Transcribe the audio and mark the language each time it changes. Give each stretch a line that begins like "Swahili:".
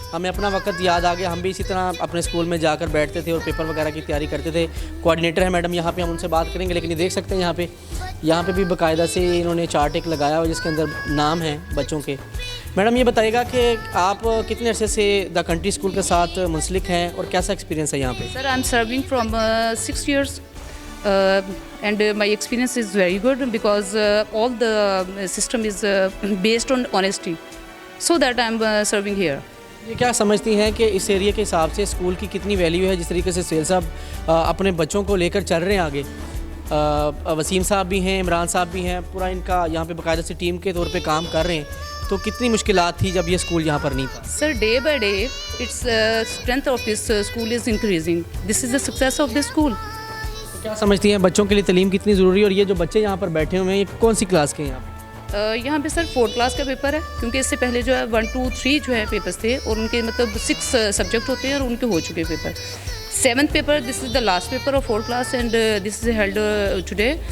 Hindi: हमें अपना वक्त याद आ गया, हम भी इसी तरह अपने स्कूल में जाकर बैठते थे और पेपर वगैरह की तैयारी करते थे। कोऑर्डिनेटर है मैडम यहाँ पे, हम उनसे बात करेंगे। लेकिन ये देख सकते हैं यहाँ पे भी बाकायदा से इन्होंने चार्ट एक लगाया हुआ जिसके अंदर नाम है बच्चों के। मैडम ये बताइएगा कि आप कितने अरसे से द कंट्री स्कूल के साथ मुंसलिक हैं और कैसा एक्सपीरियंस है यहाँ पे?
English: Sir, I am serving from 6 years and my experience is very good because all the system is based on honesty, so that I am serving here.
Hindi: ये क्या समझती हैं कि इस एरिया के हिसाब से स्कूल की कितनी वैल्यू है, जिस तरीके से सुहेल साहब अपने बच्चों को लेकर चल रहे हैं आगे? वसीम साहब भी हैं, इमरान साहब भी हैं, पूरा इनका यहाँ पे बाकायदा से टीम के तौर पे काम कर रहे हैं। तो कितनी मुश्किलात थी जब ये स्कूल यहाँ पर नहीं था?
English: Sir, day by day its strength of this school is increasing. This is the success of this school.
Hindi: तो क्या समझती हैं बच्चों के लिए तालीम कितनी ज़रूरी है? और ये जो बच्चे यहाँ पर बैठे हुए हैं, ये कौन सी क्लास के हैं यहाँ पे? यहाँ पे सर 4th क्लास का पेपर है, क्योंकि इससे पहले जो है 1, 2, 3 जो है पेपर्स थे, और उनके मतलब 6 सब्जेक्ट होते हैं और उनके हो चुके paper.
English: 7th paper, this is the last paper of 4th class and this is held today.